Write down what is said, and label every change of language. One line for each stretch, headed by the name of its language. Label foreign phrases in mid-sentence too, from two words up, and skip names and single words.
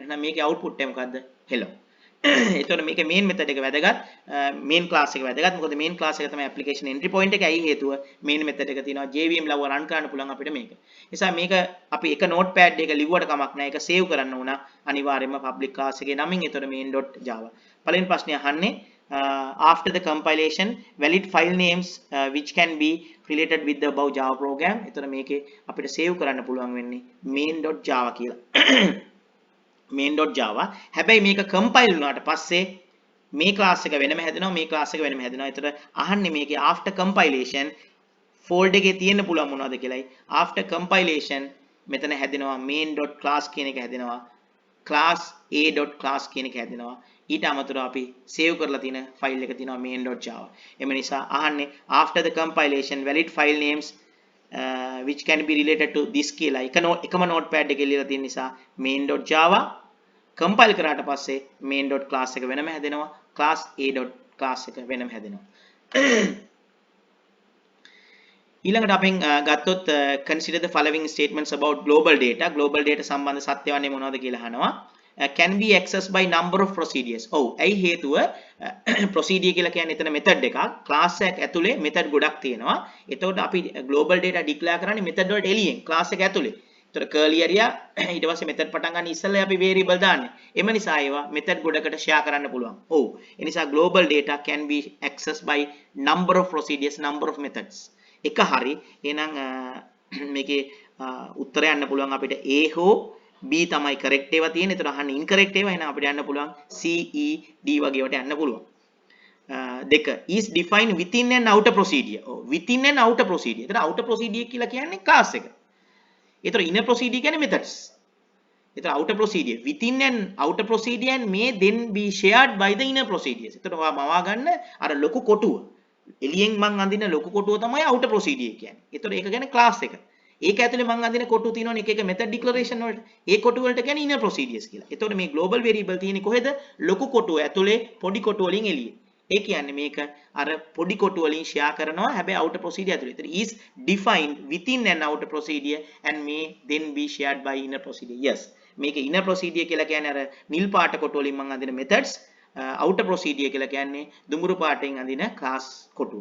Sinhala: එහෙනම් මේකේ output එක මොකද්ද? hello. එතකොට මේකේ
English: main method
Sinhala: එක වැදගත්.
English: main class
Sinhala: එක වැදගත්. මොකද
English: main class
Sinhala: එක තමයි
English: application entry point
Sinhala: එක. ඇයි හේතුව
English: main method
Sinhala: එක තියෙනවා JVM ලව්ව run කරන්න පුළුවන් අපිට මේක. නිසා මේක අපි එක notepad එක ලිව්වට කමක් නැහැ. ඒක save කරන්න උනා අනිවාර්යයෙන්ම
English: public class
Sinhala: එකේ නමින්.
English: එතකොට main.java.
Sinhala: පළවෙනි ප්‍රශ්නේ අහන්නේ
English: after the compilation valid file names which can be related with the above Java program.
Sinhala: එතකොට මේකේ අපිට save කරන්න පුළුවන් වෙන්නේ main.java කියලා. main.java. හැබැයි මේක compile වුණාට පස්සේ මේ class එක වෙනම හැදෙනවා මේ class එක වෙනම හැදෙනවා. ඒතර අහන්නේ මේකේ
English: after compilation
Sinhala: folder එකේ තියෙන්න පුළුවන් මොනවද කියලායි.
English: after compilation
Sinhala: මෙතන හැදෙනවා main.class කියන එක හැදෙනවා. class A.class කියන එක හැදෙනවා. ඊට අමතරව අපි save කරලා තියෙන file එක තියෙනවා main.java. එම නිසා අහන්නේ
English: after the compilation valid file names which can be related to this
Sinhala: කියලා එකම notepad එකේ ලියලා තියෙන නිසා main.java compile කරාට පස්සේ main.class එක වෙනම හැදෙනවා class A.class එක වෙනම හැදෙනවා. ඊළඟට අපෙන් ගත්තොත්
English: consider the following statements about global data. global data
Sinhala: සම්බන්ධ සත්‍ය වන්නේ මොනවද කියලා අහනවා.
English: can be accessed by number of procedures.
Sinhala: ඔව් ඇයි හේතුව procedure කියලා කියන්නේ එතන method එකක්. class එකක් ඇතුලේ method ගොඩක් තියෙනවා. එතකොට අපි
English: global data declare
Sinhala: කරන්නේ method වලට එළියෙන් class එක ඇතුලේ. ඒතර
English: curly area
Sinhala: ඊට පස්සේ method පටන් ගන්න ඉස්සෙල්ලා අපි variable දාන්නේ. එම නිසා ඒවා method ගොඩකට share කරන්න පුළුවන්. ඔව්. ඒ නිසා
English: global data can be accessed by number of procedures, number of methods.
Sinhala: එක හරි. එහෙනම් මේකේ උත්තරය යන්න පුළුවන් අපිට A හෝ B තමයි correct ඒවා තියෙන්නේ. ඒතර අහන්න incorrect ඒවා. එහෙනම් අපිට යන්න පුළුවන් C, E, D වගේ ඒවාට යන්න පුළුවන්.
English: දෙක is defined within and outer procedure. ඔව් within and outer procedure.
Sinhala: ඒතර
English: outer procedure
Sinhala: කියලා කියන්නේ class එක. ඒතර
English: inner procedure
Sinhala: කියන්නේ methods.
English: ඒතර outer procedure within and outer procedure and may then be shared by the inner procedures.
Sinhala: ඒතර ඔයා මවා ගන්න අර ලොකු කොටුව. එළියෙන් මං අඳින ලොකු කොටුව තමයි
English: outer procedure
Sinhala: කියන්නේ. ඒතර ඒක කියන්නේ class එක. ඒක ඇතුලේ මං අඳින කොටු තියෙනවනේ එක එක
English: method declaration
Sinhala: වලට. ඒ කොටු වලට කියන්නේ
English: inner procedures
Sinhala: කියලා. ඒතකොට මේ
English: global variable
Sinhala: තියෙන්නේ කොහෙද? ලොකු කොටුව ඇතුලේ පොඩි කොටු වලින් එළියේ. ඒ කියන්නේ මේක අර පොඩි කොටු වලින් share කරනවා හැබැයි
English: outer procedure
Sinhala: ඇතුලේ.
English: ඒතර is defined within an outer procedure and may then be shared by inner procedure.
Sinhala: Yes. මේක
English: inner procedure
Sinhala: කියලා කියන්නේ අර නිල් පාට කොටු වලින් මං අඳින
English: methods outer procedure
Sinhala: කියලා කියන්නේ දුඹුරු පාටෙන් අඳින ක්ලාස් කොටුව.